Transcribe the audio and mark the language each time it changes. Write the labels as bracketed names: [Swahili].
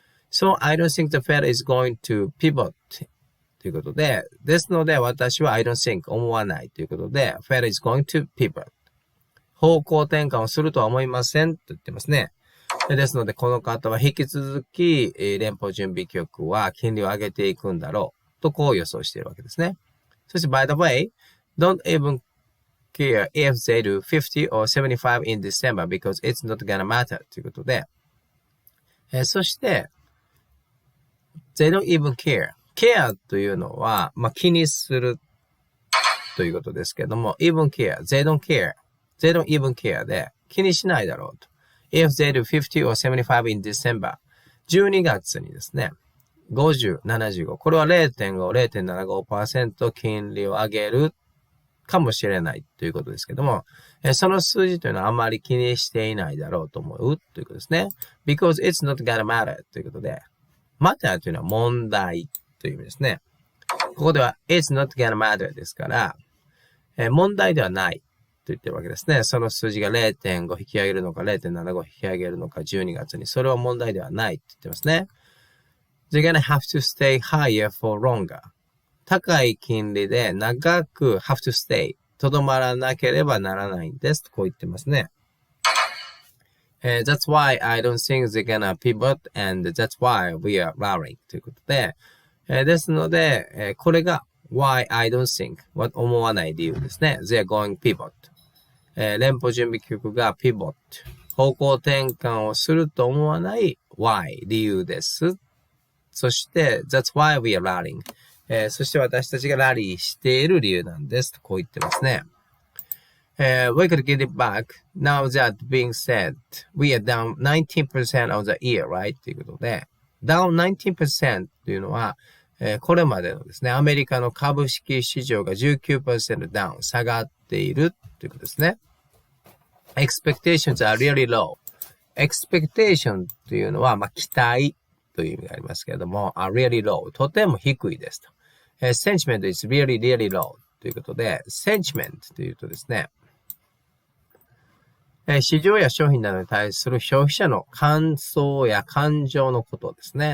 [English] So, I don't think the Fed is going to pivot [Japanese] ということで、ですので私は [English] I don't think [Japanese] 思わないということで、 [English] Fed is going to pivot [Japanese] 方向転換をするとは思いませんと言ってますね。ですので、この方は引き続き、連邦準備局は金利を上げていくんだろうとこう予想しているわけですね。そして、 [English] by the way, don't even care if they do 50 or 75 in December because it's not gonna matter [Japanese] ということで、そして、 [English] they don't even care。care [Japanese] というのは、気にするということですけども、 [English] even care、they don't care。they don't even care [Japanese] で気にしないだろうと。 [English] if they do 50 or 75 in December [Japanese] 12月にですね、 [English] 50、75。 [Japanese] これは 0.5、0.75% 金利を上げるかもしれないということですけども、その数字というのはあまり気にしていないだろうと思うということですね。 [English] because it's not gonna matter [Japanese] ということで、matter というのは問題という意味ですね。ここでは [English] it's not gonna matter [Japanese] ですから、問題ではないと言ってるわけですね。その数字が 0.5 引き上げるのか 0.75 引き上げるのか12月に、それは問題ではないと言ってますね。 [English] They're gonna have to stay higher for longer. [Japanese] 高い金利で長く [English] have to stay [Japanese] とどまらなければならないんですとこう言ってますね。 [English] That's why I don't think they're gonna pivot and that's why we are rallying [Japanese] ということで、ですので、これが [English] why I don't think [Japanese] 思わない理由ですね。 [English] They're going pivot。 [Japanese] 連邦準備局が pivot 方向転換をすると思わない why 理由です。そして [English] that's why we are rallying。 [Japanese] そして私たちがラリーしている理由なんですとこう言ってますね。 [English] We could get it back. Now that being said, we are down 19% of the year, right? [Japanese] ということで、down 19% というのは、これまでのですね、アメリカの株式市場が 19% ダウン、下がっているということですね。 [English] Expectations are really low. [Japanese] Expectation というのは、期待という意味がありますけれども、 [English] are really low. [Japanese] とても低いですと。 [English] Sentiment is really, really low. [Japanese] ということで、sentiment というとですね、市場や商品などに対する消費者の感想や感情のことですね。